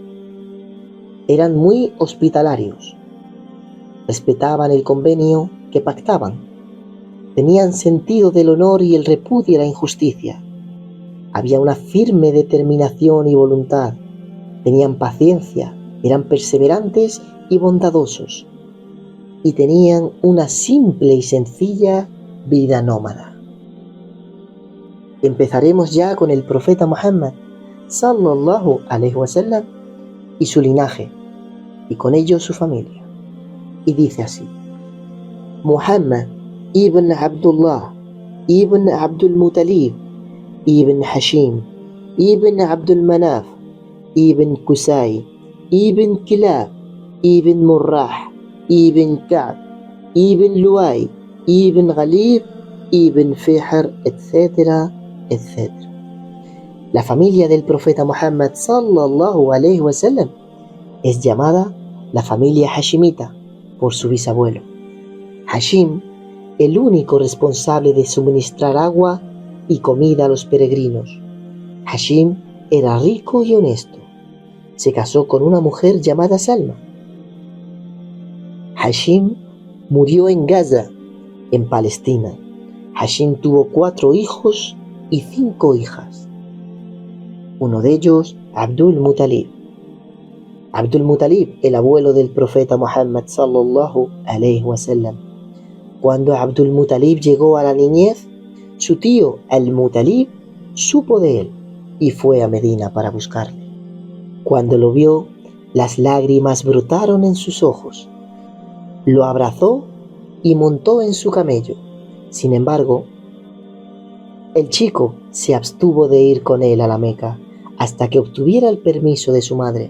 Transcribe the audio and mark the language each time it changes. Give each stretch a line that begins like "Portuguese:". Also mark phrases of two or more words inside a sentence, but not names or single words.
Spanish: Eran muy hospitalarios, respetaban el convenio que pactaban, tenían sentido del honor y el repudio a la injusticia, había una firme determinación y voluntad, tenían paciencia, eran perseverantes y bondadosos, y tenían una simple y sencilla vida nómada. Empezaremos ya con el profeta Muhammad
Arabic: صلى الله عليه وسلم
Spanish: y su linaje, y con ello su familia. Y dice así: Muhammad ibn Abdullah ibn Abdul Muttalib ibn Hashim ibn Abdul Manaf ibn Qusay ibn Kilab ibn Murrah ibn Ka'b ibn Luay ibn Ghalib ibn Fihr, etcétera, etcétera. La familia del profeta Muhammad
Arabic: صلى الله عليه وسلم
Spanish: es llamada la familia Hashimita por su bisabuelo. Hashim, el único responsable de suministrar agua y comida a los peregrinos. Hashim era rico y honesto. Se casó con una mujer llamada Salma. Hashim murió en Gaza, en Palestina. Hashim tuvo 4 hijos y 5 hijas. Uno de ellos, Abdul Muttalib. Abdul Muttalib, el abuelo del profeta Muhammad
Arabic: صلى الله عليه وسلم.
Spanish: Cuando Abdul Muttalib llegó a la niñez, su tío Al-Muttalib supo de él y fue a Medina para buscarle. Cuando lo vio, las lágrimas brotaron en sus ojos. Lo abrazó y montó en su camello. Sin embargo, el chico se abstuvo de ir con él a la Meca hasta que obtuviera el permiso de su madre.